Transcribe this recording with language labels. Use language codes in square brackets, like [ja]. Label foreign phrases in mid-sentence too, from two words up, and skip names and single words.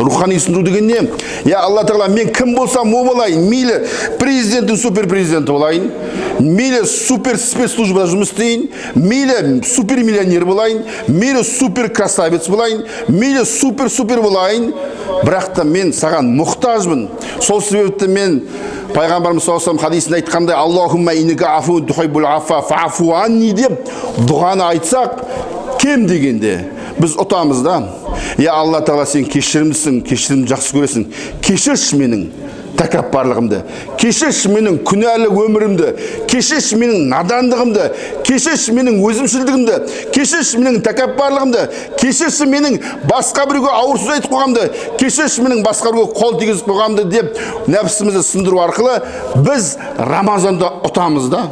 [kk] Рухани сындыру деген не? Я Алла Тағала, мен кім болсам о болайын, мейлі президенттің супер президенті болайын, мейлі супер спецслужбада жұмыс істейін, мейлі [ru] супер миллионер [kk] болайын, мейлі [ru] супер красавец [kk] болайын, мейлі супер болайын, бірақ та мен саған мұқтажмын. Сол себепті мен Пайғамбарымыз [ar] صلى الله عليه [kk] хадисінде айтқандай, [ar] اللهم إنك عفو تحب العفو فاعف عني [kk] деп дұғаны айтсақ, кем дегенде біз ұтамыз да. Я Алла Тағала, сен кешірімдісің, кешірімді жақсы көресің. Кешірші менің тәкаппарлығымды, кешірші менің күнәлі өмірімді, кешірші менің надандығымды, кешірші менің өзімшілдігімді, кешірші менің тәкаппарлығымды, кешірші менің басқа біреуге ауыр сөз айтып қойғанымды, кешірші менің басқа біреуге қол тигізіп қойғанымды деп нәпсімізді сындыру арқылы біз Рамазанда ұтамыз да.